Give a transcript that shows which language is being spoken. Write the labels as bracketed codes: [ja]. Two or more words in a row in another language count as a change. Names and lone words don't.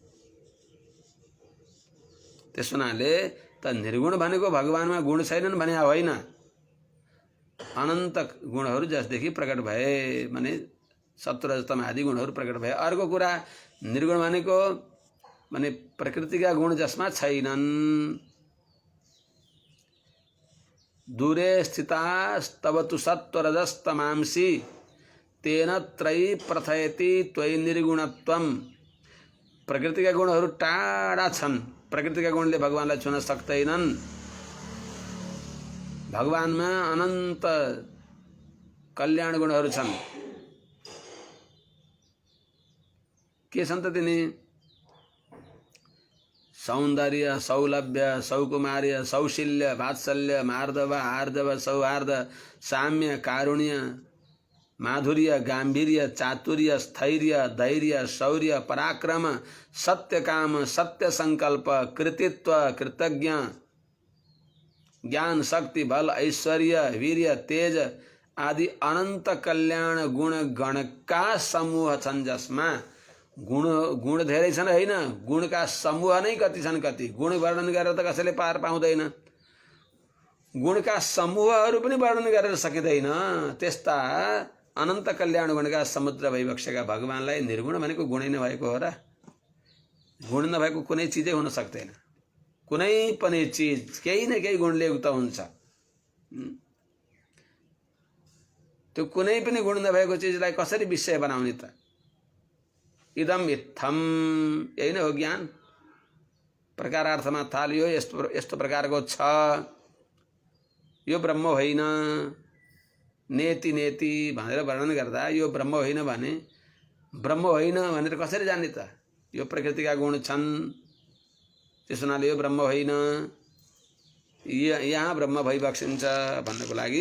[ne] त्यस हुनाले त निर्गुण भनेको भगवानमा गुण छैनन् भने होइन, अनन्त गुणहरू जसदेखि प्रकट भए माने सत्वरजतम आदि गुणहरू प्रकट भए। अर्को कुरा निर्गुण भनेको माने प्रकृतिका गुण जसमा छैनन्। [sa] दूरे स्थितास्तव तु सत्वरजस्तमांसि तेन त्रयी प्रथयति त्वयि निर्गुणत्वम। [ne] प्रकृतिका गुणहरू टाढा छन्, प्रकृतिका गुणले भगवानलाई छुन सक्दैनन्। भगवानमा अनन्त कल्याण गुणहरू छन्। के छन् त तिनी? सौन्दर्य, सौलभ्य, सौकुमार्य, सौशील्य, वात्सल्य, मार्दव, आर्दव, सौहार्द, साम्य, कारुण्य, माधुर्य, गांभीर्य, चातुर्य, स्थैर्य, धैर्य, शौर्य, पराक्रम, सत्यकाम, सत्य संकल्प, कृतित्व, कृतज्ञ, ज्ञान, शक्ति, बल, ऐश्वर्य, वीर्य, तेज आदि अनंत कल्याण गुण गण का समूह छन्। जसमा गुण धेरै छन् हैन, गुणका समूह नै कति छन्। कति गुण वर्णन गरेर त कसैले पार पाउँदैन, गुणका समूहहरू पनि वर्णन गरेर सकिँदैन। त्यस्ता अनन्त कल्याण गुणका समुद्र भइबक्सेका भगवानलाई निर्गुण भनेको गुणै नभएको हो र? गुण नभएको कुनै चिजै हुन सक्दैन। कुनै पनि चिज केही न केही गुणले युक्त हुन्छ। त्यो कुनै पनि गुण नभएको चिजलाई कसरी विषय बनाउने त? [sa] इदम इत्थम, [ne] यही नै हो ज्ञान। प्रकारार्थमा थालियो यस्तो प्रकारको छ, यो ब्रह्म होइन, [sa] नेति नेति [ne] भनेर वर्णन गर्दा यो ब्रह्म होइन भने ब्रह्म होइन भनेर कसरी जान्ने त? यो प्रकृतिका गुण छन्, त्यस हुनाले यो ब्रह्म होइन, यहाँ ब्रह्म भइबक्सिन्छ भन्नको लागि।